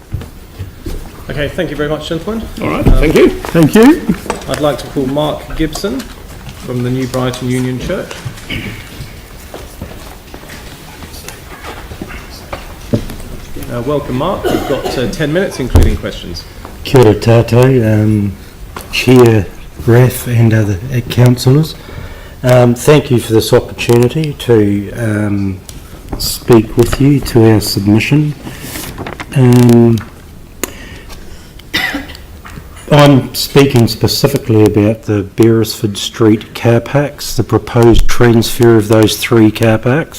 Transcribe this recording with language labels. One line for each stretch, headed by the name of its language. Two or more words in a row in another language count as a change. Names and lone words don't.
English: Okay, thank you very much, gentlemen. All right, thank you. Thank you. I'd like to call Mark Gibson from the New Brighton Union Church. Welcome, Mark. You've got 10 minutes, including questions.
Māori: Kia ora tātou,
English: Chair, Rath and other councillors. Thank you for this opportunity to speak with you to our submission. I'm speaking specifically about the Beresford Street car parks, the proposed transfer of those 3 car parks.